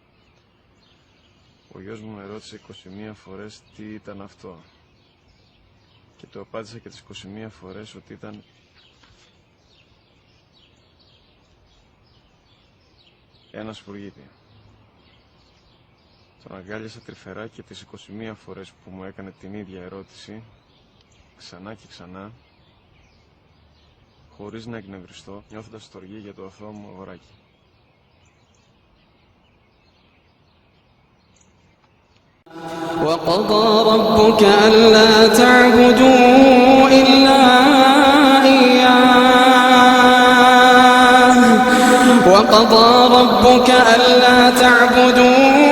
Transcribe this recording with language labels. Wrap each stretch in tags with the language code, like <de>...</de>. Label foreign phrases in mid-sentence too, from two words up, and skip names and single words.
<el>Ο γιος μου με ρώτησε 21 φορές τι ήταν αυτό και του απάντησα και τις 21 φορές ότι ήταν ένα σπουργίτη. Τον αγκάλιασα τρυφερά και τις 21 φορές που μου έκανε την ίδια ερώτηση, ξανά και ξανά, χωρίς να εκνευριστώ, νιώθοντας στοργή για το αθώο μου αγοράκι.</el> <ar>وقضى ربك ألا تعبدوا إلا إياه وقضى ربك ألا تعبدوا</ar>